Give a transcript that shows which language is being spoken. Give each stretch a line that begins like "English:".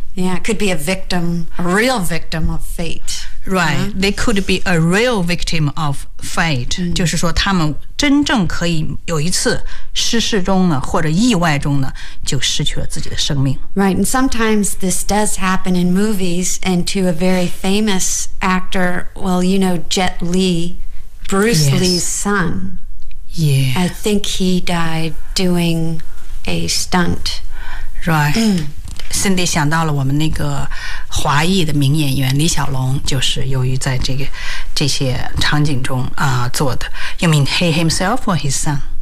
English: yeah, could be a victim, a real victim of fate, right?、Mm-hmm. They could be a real victim of fate.、 Mm-hmm.
Chinese: 就是说，他们真正可以有一次失事中呢，或者意外中呢，就失去了自己的生命
English: Right, and sometimes this does happen in movies, and to a very famous actor, well, you know, Jet Li, Bruce、 yes. Lee's son. Yeah, I think he died doing a stunt.
Chinese: Right. Cindy 想到了我们那个华裔的名演员李小龙就是由于在这些场景中、做的
English: You mean he himself or his son?